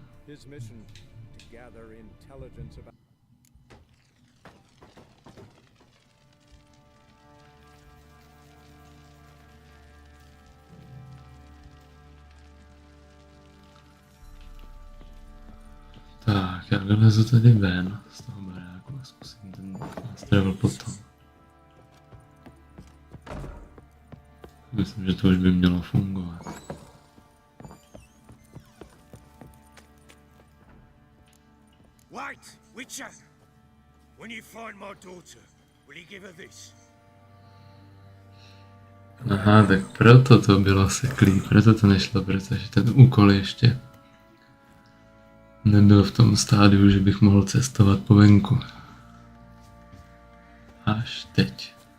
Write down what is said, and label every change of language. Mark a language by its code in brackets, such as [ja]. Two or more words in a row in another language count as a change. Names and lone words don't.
[en] His mission, to gather intelligence about... [cs] Tak, já vylezu tady ven z toho baráku a zkusím ten travel potom. Myslím, že to už by mělo fungovat. [en] Wait, Witcher! When you find my daughter, will you give her this? [cs] Aha, tak proto to bylo seklý, proto to nešlo, protože ten úkol ještě nebyl v tom stádiu, že bych mohl cestovat po venku. Až teď.